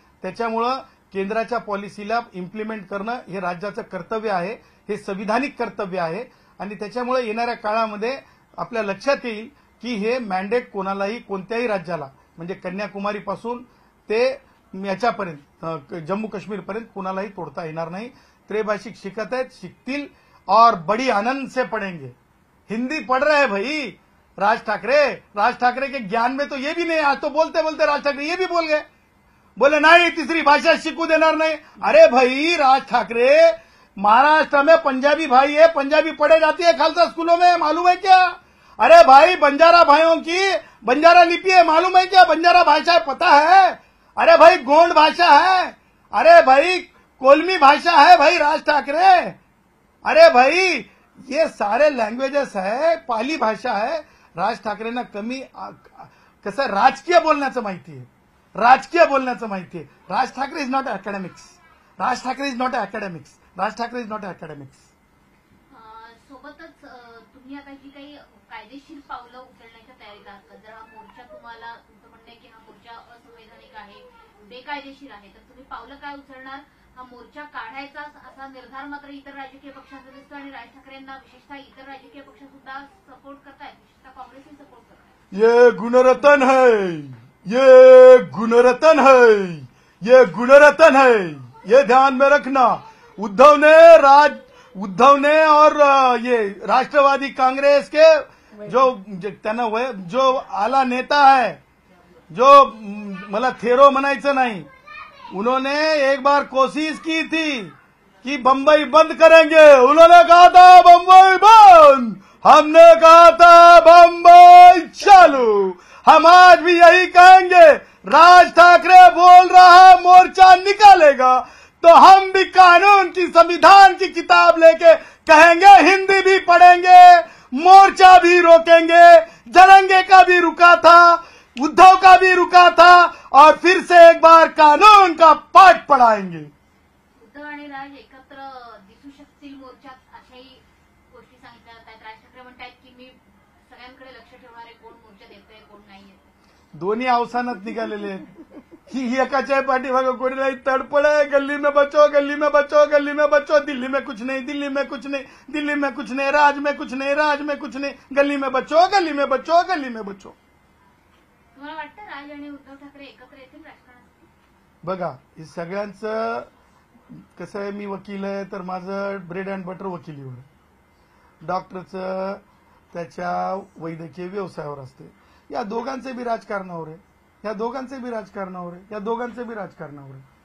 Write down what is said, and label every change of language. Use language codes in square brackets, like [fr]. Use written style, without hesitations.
[mr] त्याच्यामुळं केंद्राच्या पॉलिसीला इम्प्लिमेंट करणं हे राज्याचं कर्तव्य आहे, हे संविधानिक कर्तव्य आहे. आणि त्याच्यामुळे येणाऱ्या काळामध्ये आपल्या लक्षात येईल की हे मॅन्डेट कोणालाही कोणत्याही राज्याला म्हणजे कन्याकुमारीपासून ते याच्यापर्यंत जम्मू काश्मीरपर्यंत कोणालाही तोडता येणार नाही. त्रैभाषिक शिकत आहेत, शिकतील [hi] और बड़ी आनंद से पढ़ेंगे. हिंदी पढ़ रहे हैं भाई राज ठाकरे के ज्ञान में तो ये भी नहीं. आज तो बोलते बोलते राज ठाकरे ये भी बोल गए, बोले नहीं तीसरी भाषा [mr] शिकू देणार [hi] नहीं. अरे भाई राज ठाकरे, महाराष्ट्र में पंजाबी भाई है, पंजाबी पढ़े जाती है खालसा स्कूलों में, मालूम है क्या? अरे भाई बंजारा भाइयों की बंजारा लिपि है, मालूम है क्या? बंजारा भाषा है, पता है? अरे भाई गोंड भाषा है, अरे भाई कोलमी भाषा है भाई राज ठाकरे. अरे भाई ये सारे लँग्वेजेस है, पाली भाषा है. [mr] राज ठाकरेंना कमी कसं राजकीय बोलण्याचं माहिती आहे, राजकीय बोलण्याचं माहिती आहे. [en] Raj Thackeray is not academics. Raj Thackeray is not academics. Raj Thackeray is not academics. [mr] सोबतच तुम्ही आता जी काही कायदेशीर पावलं उचलण्याच्या तयारीत आहात का? जर हा मोर्चा तुम्हाला तुमचं म्हणणं आहे की हा मोर्चा असंवैधानिक आहे, बेकायदेशीर आहे, तर तुम्ही पावलं काय उचलणार? हा मोर्चा काढायचा असा निर्धार मात्र इतर राजकीय पक्षांचा दिसतो आणि राज ठाकरेंना विशेषतः इतर राजकीय पक्ष सुद्धा सपोर्ट करतायत, विशेषतः काँग्रेसही सपोर्ट करतायत. [hi] ये गुणरत्न है, ये गुणरत्न है, ये गुणरत्न है, ये ध्यान में रखना. उद्धव ने और ये राष्ट्रवादी कांग्रेस के जो आला नेता है, [mr] जो मला थेरो म्हणायचं नाही, [hi] उन्होंने एक बार कोशिश की थी कि बंबई बंद करेंगे. उन्होंने कहा था बंबई बंद, हमने कहा था बंबई चालू. हम आज भी यही कहेंगे. राज ठाकरे बोल रहा है मोर्चा निकालेगा तो हम भी कानून की संविधान की किताब लेके कहेंगे, हिंदी भी पढ़ेंगे, मोर्चा भी रोकेंगे. जरंगे का भी रुका था, उद्धव का भी रुका था और फिर से एक बार कानून का पाठ पढ़ाएंगे. [mr] उद्धव आणि राज एकत्र दिसू शकतील मोर्चात अशाही गोष्टी सांगितल्या जात आहेत. राज ठाकरे म्हणतात की मी सगळ्यांकडे लक्ष ठेवणार आहे, कोण मोर्चा देतोय कोण नाही येत. दोन्ही अवसानात निघालेले आहेत. ही एकाच्या पाठीमागं कोणीलाही तडपड आहे, [hi] गल्ली में बचो, गल्ली में बचो, गल्ली में बचो, दिल्ली में कुछ नहीं, दिल्ली में कुछ नहीं, दिल्ली में कुछ नहीं, राज में कुछ नहीं, राज में कुछ नहीं, गल्ली में बचो, गल्ली में बचो, गल्ली में बचो. [mr] तुम्हाला वाटतं राज आणि उद्धव ठाकरे एकत्र येतील राजकारणात? बघा हे सगळ्यांचं कसं आहे, मी वकील आहे तर माझं ब्रेड अँड बटर वकिलीवर, डॉक्टरचं त्याच्या वैद्यकीय व्यवसायावर असते. या दोघांचे बी राजकारणावर आहे, या दोघांचे बी राजकारणावर आहे, या दोघांचे बी राजकारणावर आहे.